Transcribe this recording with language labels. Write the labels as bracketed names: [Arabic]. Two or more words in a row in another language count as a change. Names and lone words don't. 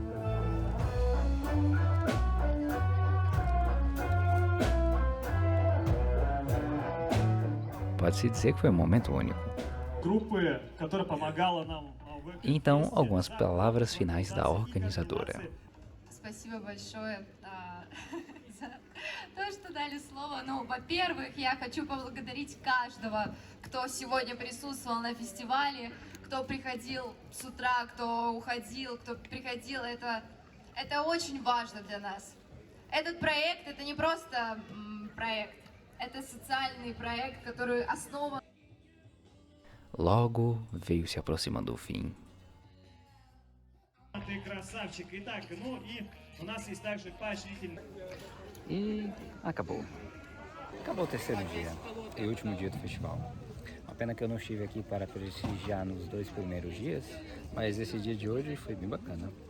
[Portuguese] Pode-se dizer que foi um momento único. Então, algumas palavras finais da organizadora. [Russian] Спасибо большое за то, что дали слово. Ну, во-первых, я хочу поблагодарить каждого, кто сегодня присутствовал на фестивале, кто приходил с утра, кто уходил, кто приходил. Это очень важно для нас. Этот проект, это не просто проект, это социальный проект, который основан... [Portuguese] Logo veio se aproximando o fim. E acabou. Acabou o terceiro dia e último dia do festival. Uma pena que eu não estive aqui para prestigiar nos 2 primeiros dias, mas esse dia de hoje foi bem bacana.